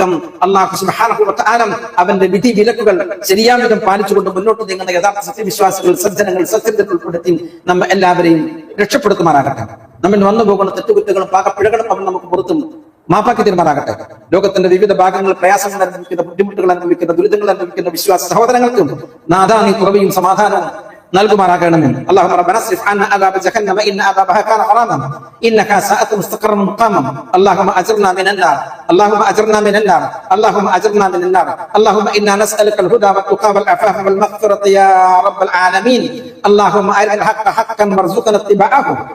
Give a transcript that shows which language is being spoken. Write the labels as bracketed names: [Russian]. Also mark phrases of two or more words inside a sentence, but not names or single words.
[Arabic] الله سبحانه وتعالى [Malayalam] അവന്റെ വിധി വിലക്കുകൾ ശരിയായ വിധം പാലിച്ചുകൊണ്ട് മുന്നോട്ട് നീങ്ങുന്ന യഥാർത്ഥ സത്യവിശ്വാസികൾ, സജ്ജനങ്ങൾ, സത്യത്തിൽ ഉൾപ്പെടുത്തി നമ്മെ എല്ലാവരെയും രക്ഷപ്പെടുത്തുമാറാകട്ടെ. നമ്മിൽ വന്നു പോകുന്ന തെറ്റുകുറ്റങ്ങളും പാകപ്പിഴകളും അവൻ നമുക്ക് പുറത്തും മാപ്പാക്കി തീരുമാറാകട്ടെ. ലോകത്തിന്റെ വിവിധ ഭാഗങ്ങളിൽ പ്രയാസങ്ങൾ അനുഭവിക്കുന്ന, ബുദ്ധിമുട്ടുകൾ അനുഭവിക്കുന്ന, ദുരിതങ്ങൾ അനുഭവിക്കുന്ന വിശ്വാസ സഹോദരങ്ങൾക്കും നാഥാ നീ കുറവയും സമാധാനവും നൽകുമാറാകണമേ. [Arabic] اللهم ربنا اصرف عنا عذاب جهنم ان عذابها كان غراما انها ساءت مستقرا مقاما اللهم اجرنا من النار اللهم اجرنا من النار اللهم اجرنا من النار اللهم انا نسالك الهدى والتقى والعفاف والمغفرة يا رب العالمين اللهم ارنا الحق حقا وارزقنا اتباعه